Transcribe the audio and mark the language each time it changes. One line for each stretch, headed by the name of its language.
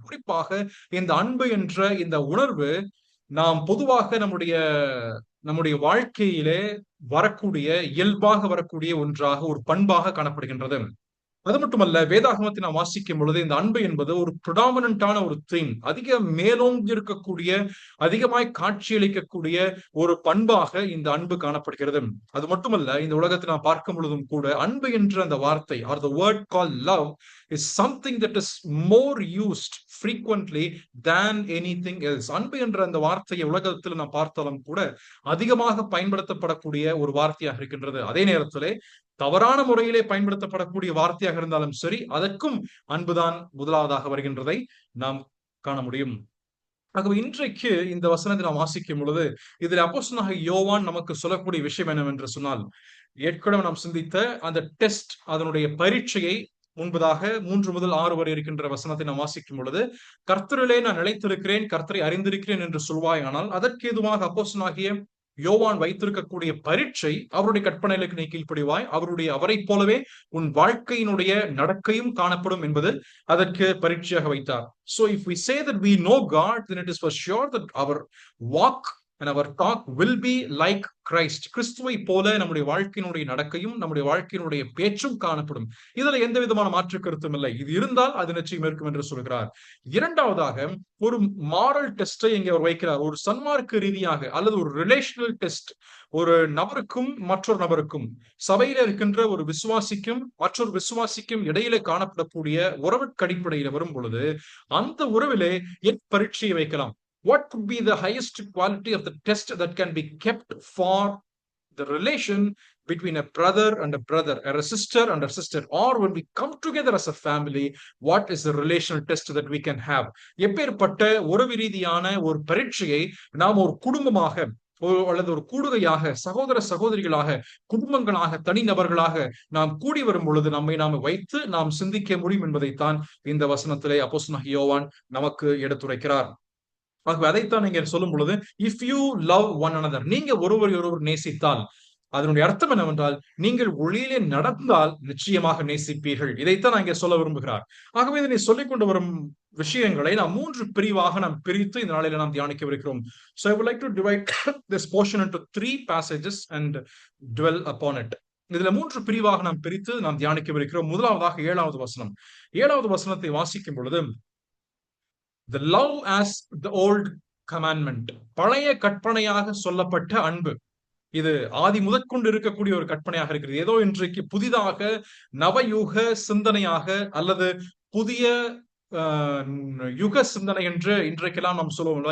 Tamil: குறிப்பாக இந்த அன்பு என்ற இந்த உணர்வு நாம் பொதுவாக நம்முடைய வாழ்க்கையிலே வரக்கூடிய, இயல்பாக வரக்கூடிய ஒன்றாக, ஒரு பண்பாக காணப்படுகின்றது. அது மட்டுமல்ல, வேதாகமத்தை நாம் வாசிக்கும் பொழுது இந்த அன்பு என்பது ஒரு ப்ரிடாமினன்டான ஒரு தீம், அதிக மேலோங்கி இருக்கக்கூடிய, அதிகமாய் காட்சியளிக்கக்கூடிய ஒரு பண்பாக இந்த அன்பு காணப்படுகிறது. அது மட்டுமல்ல, இந்த உலகத்தை நாம் பார்க்கும் பொழுதும் கூட அன்பு என்ற அந்த வார்த்தை
English: or the word called love is something that is more used frequently than anything else.
Tamil: அன்பு என்ற அந்த வார்த்தையை உலகத்தில் நாம் பார்த்தாலும் கூட அதிகமாக பயன்படுத்தப்படக்கூடிய ஒரு வார்த்தையாக இருக்கின்றது. அதே நேரத்திலே தவறான முறையிலே பயன்படுத்தப்படக்கூடிய வார்த்தையாக இருந்தாலும் சரி, அதற்கும் அன்புதான் முதலாவதாக வருகின்றதை நாம் காண முடியும். ஆகவே இன்றைக்கு இந்த வசனத்தை நாம் வாசிக்கும் பொழுது இதில் அப்போஸ்தலனாகிய யோவான் நமக்கு சொல்லக்கூடிய விஷயம் என்னவென்று சொன்னால், ஏற்கனவே நாம் சிந்தித்த அந்த டெஸ்ட், அதனுடைய பரீட்சையை முன்பதாக 3 முதல் 6 வரை இருக்கின்ற வசனத்தை நாம் வாசிக்கும் பொழுது, கர்த்தரிலே நான் நிலைத்திருக்கிறேன், கர்த்தரை அறிந்திருக்கிறேன் என்று சொல்வாயானால் அதற்கு ஏதுவாக அப்போஸ்தலனாகிய யோவான் வைத்திருக்கக்கூடிய பரீட்சை, அவருடைய கற்பனைகளுக்கு நீ கீழ்ப்படிவாய், அவரை போலவே உன் வாழ்க்கையினுடைய நடக்கையும் காணப்படும் என்பது அதற்கு பரீட்சையாக வைத்தார்.
English: So if we say that we know God, then it is for sure that our walk and our talk will be like Christ.
Tamil: கிறிஸ்துவை போல நம்முடைய வாழ்க்கையினுடைய நடக்கையும் நம்முடைய வாழ்க்கையினுடைய பேச்சும் காணப்படும். இதுல எந்த விதமான மாற்று கருத்தும் இல்லை. இது இருந்தால் அது நிச்சயம் இருக்கும் என்று சொல்கிறார். இரண்டாவதாக ஒரு மாரல் டெஸ்டை இங்கே அவர் வைக்கிறார். ஒரு சன்மார்க்க ரீதியாக அல்லது ஒரு ரிலேஷனல் டெஸ்ட், ஒரு நபருக்கும் மற்றொரு நபருக்கும், சபையில இருக்கின்ற ஒரு விசுவாசிக்கும் மற்றொரு விசுவாசிக்கும் இடையிலே காணப்படக்கூடிய உறவுக்கு அடிப்படையில வரும் பொழுது அந்த உறவிலே என் பரீட்சையை வைக்கலாம்.
English: What could be the highest quality of the test that can be kept for the relation between a brother and a brother, or a sister and a sister, or when we come together as a family, what is the relational test that we can have?
Tamil: எப்பேற்பட்ட உறவு ரீதியான ஒரு பரீட்சையை நாம் ஒரு குடும்பமாக அல்லது ஒரு கூடுகையாக, சகோதர சகோதரிகளாக, குடும்பங்களாக, தனிநபர்களாக நாம் கூடி வரும் பொழுது நம்மை நாம வைத்து நாம் சிந்திக்க முடியும் என்பதைத்தான் இந்த வசனத்திலே அப்போஸ்தலனாகிய யோவான் நமக்கு எடுத்துரைக்கிறார். ஆகவே அதைத்தான் நீங்க சொல்லும் பொழுது,
English: if you love one another,
Tamil: நீங்க ஒருவர் ஒருவர் நேசித்தால், அதனுடைய அர்த்தம் என்னவென்றால், நீங்கள் ஒளியிலே நடந்தால் நிச்சயமாக நேசிப்பீர்கள். இதைத்தான் நான் இங்கே சொல்ல விரும்புகிறார். ஆகவே இதனை சொல்லிக் கொண்டு வரும் விஷயங்களை நாம் 3 பிரிவாக நாம் பிரித்து இந்த நாளில நாம் தியானிக்கவிருக்கிறோம்.
English: So I would like to divide this portion into 3 passages and dwell upon it.
Tamil: இதுல 3 பிரிவாக நாம் பிரித்து நாம் தியானிக்கவிருக்கிறோம். முதலாவதாக 7வது வசனம். 7வது வசனத்தை வாசிக்கும் பொழுது,
English: the love as the old commandment,
Tamil: பழைய கற்பனையாக சொல்லப்பட்ட அன்பு. இது ஆதி முதற்கொண்டு இருக்கக்கூடிய ஒரு கற்பனையாக இருக்கிறது. ஏதோ இன்றைக்கு புதிதாக நவயுக சிந்தனையாக அல்லது புதிய யுக சிந்தனை என்று இன்றைக்கெல்லாம் நாம் சொல்லுவோம்.